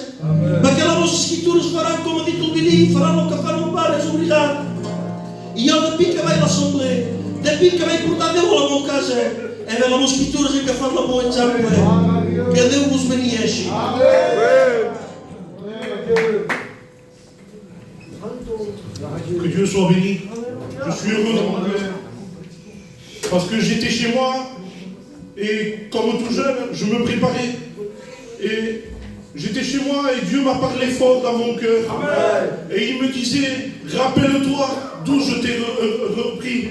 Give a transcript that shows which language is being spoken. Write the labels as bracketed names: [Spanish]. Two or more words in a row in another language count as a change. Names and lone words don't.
[Catalan] Perquè les vostres escritures faran, com ha dit el Billy, faran el que fan el pare, és obligat. I jo [French] depuis que [Catalan] vaig a l'assemblea, [French] depuis que [Catalan] vaig portar Déu a la meva casa, les meves escritures he agafat el meu exemple. Que Déu vos beneixi. [French] Que Dieu soit béni. Je suis heureux. Parce que j'étais chez moi et comme tout jeune, je me préparais. Et j'étais chez moi et Dieu m'a parlé fort dans mon cœur. Et il me disait, rappelle-toi d'où je t'ai repris.